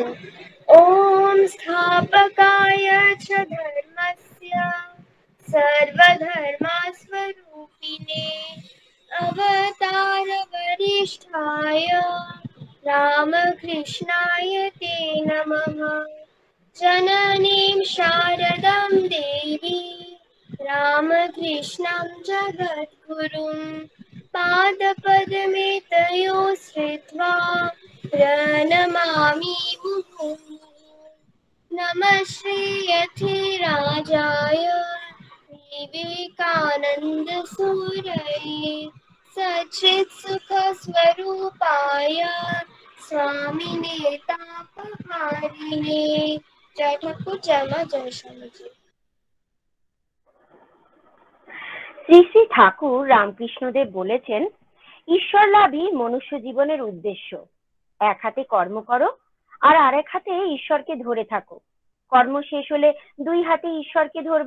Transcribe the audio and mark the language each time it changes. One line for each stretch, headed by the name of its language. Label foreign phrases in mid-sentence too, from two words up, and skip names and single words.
Sanskrit: ওম স্থাপকায় চ ধর্মস্য সর্বধর্মস্বরূপিণে অবতার বরিষ্ঠায় রামকৃষ্ণায় তে নমঃ। জননীং শারদাং দেবী রামকৃষ্ণং জগদ্গুরুং পাদপদ্মে তয়োः শ্রিत्वा प्रणमामि मुहुर्मुहुः। नमः श्रीयतिराजाय विवेकानन्दसूरये सच्चित्सुखस्वरूपाय स्वामिने तापहारिणे।
Bangla: জয় ঠাকুর, জয় মা, জয় স্বামীজী। শ্রী শ্রী ঠাকুর রামকৃষ্ণদেব বলেছেন, ঈশ্বর লাভই মনুষ্য জীবনের উদ্দেশ্য। এক হাতে কর্ম করো আর আরেক হাতে ঈশ্বরকে ধরে থাকো। কর্ম শেষ হলে দুই হাতে ঈশ্বরকে ধরবে।